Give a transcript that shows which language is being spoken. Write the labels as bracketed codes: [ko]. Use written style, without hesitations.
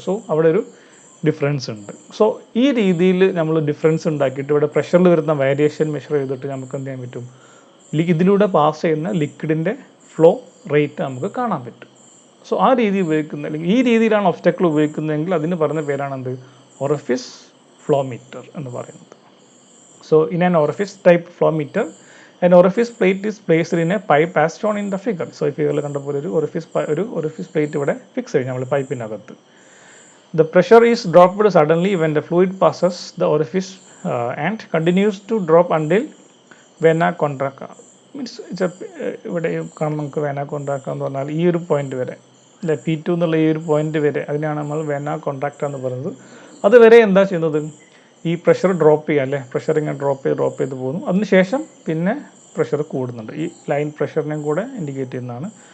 [ml] So അവിടെ ഒരു difference ഉണ്ട്. സോ ഈ രീതിയിൽ നമ്മൾ ഡിഫറൻസ് ഉണ്ടാക്കിയിട്ട് ഇവിടെ പ്രഷറിൽ വരുന്ന വേരിയേഷൻ മെഷർ ചെയ്തിട്ട് നമുക്ക് എന്ത് ചെയ്യാൻ പറ്റും, ഇതിലൂടെ പാസ് ചെയ്യുന്ന ലിക്വിഡിൻ്റെ ഫ്ലോ റേറ്റ് നമുക്ക് കാണാൻ പറ്റും. സോ ആ രീതി ഉപയോഗിക്കുന്ന, അല്ലെങ്കിൽ ഈ രീതിയിലാണ് ഒബ്സ്റ്റക്കിൾ ഉപയോഗിക്കുന്നതെങ്കിൽ അതിന് പറയുന്ന പേരാണ് എന്ത്, ഒറിഫിസ് ഫ്ലോ മീറ്റർ എന്ന് പറയുന്നത്. [en] So in an orifice type flow meter, an orifice plate is placed in a pipe as shown in the figure. [ml] So ഈ ഫിഗറിൽ കണ്ട പോലെ ഒരു orifice plate ഇവിടെ ഫിക്സ് ചെയ്യും നമ്മൾ പൈപ്പിനകത്ത്. [en] The pressure is dropped suddenly when the fluid passes the orifice and continues to drop until vena contracta. [ml] Means ഇവിടെ കാണാം നമുക്ക് vena contracta എന്ന് പറഞ്ഞാൽ ഈ ഒരു പോയിന്റ് വരെ അല്ലെ P2 എന്നുള്ള ഈ ഒരു പോയിന്റ് വരെ അതിനാണ് നമ്മൾ vena contracta എന്ന് പറയുന്നത്. അതുവരെ എന്താ ചെയ്യുന്നത്, ഈ പ്രഷർ ഡ്രോപ്പ് ചെയ്യുക അല്ലേ, പ്രഷർ ഇങ്ങനെ ഡ്രോപ്പ് ചെയ്ത് പോകുന്നു. അതിനുശേഷം പിന്നെ പ്രഷർ കൂടുന്നുണ്ട്. ഈ ലൈൻ പ്രഷറിനെയും കൂടെ ഇൻഡിക്കേറ്റ് ചെയ്യുന്നതാണ്.